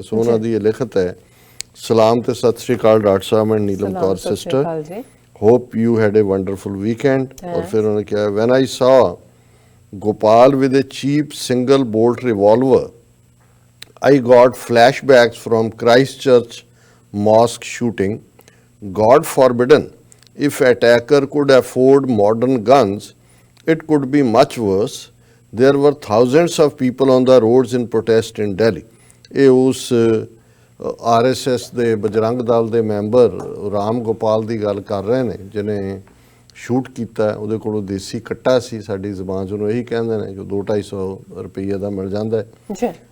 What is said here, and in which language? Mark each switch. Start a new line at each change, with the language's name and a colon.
Punjabi: ਸੋ ਉਹਨਾਂ ਦੀ ਇਹ ਲਿਖਤ ਹੈ। ਸਲਾਮ ਤੇ ਸਤਿ ਸ਼੍ਰੀ ਅਕਾਲ doctor Sahib and Neelam Kaur sister,
English: Hope you had a wonderful weekend.
Punjabi: ਔਰ ਫਿਰ ਉਹਨੇ ਕਿਹਾ,
English: When I saw Gopal with a cheap single bolt revolver I got flashbacks from Christchurch mosque shooting. God forbidden, if attacker could afford modern guns, it could be much worse. There were thousands of people on the roads in protest in Delhi.
Punjabi: ਇਹ ਉਸ RSS ਦੇ ਬਜਰੰਗ ਦਲ ਦੇ member Ram Gopal ਦੀ ਗੱਲ ਕਰ ਰਹੇ ਨੇ ਜਿਹਨੇ shoot ਕੀਤਾ। ਉਹਦੇ ਕੋਲੋਂ ਦੇਸੀ ਕੱਟਾ ਸੀ, ਸਾਡੀ ਜ਼ਬਾਨ 'ਚ ਉਹਨੂੰ ਇਹੀ ਕਹਿੰਦੇ ਨੇ, ਜੋ 200-250 ਰੁਪਈਏ ਦਾ ਮਿਲ ਜਾਂਦਾ ਹੈ।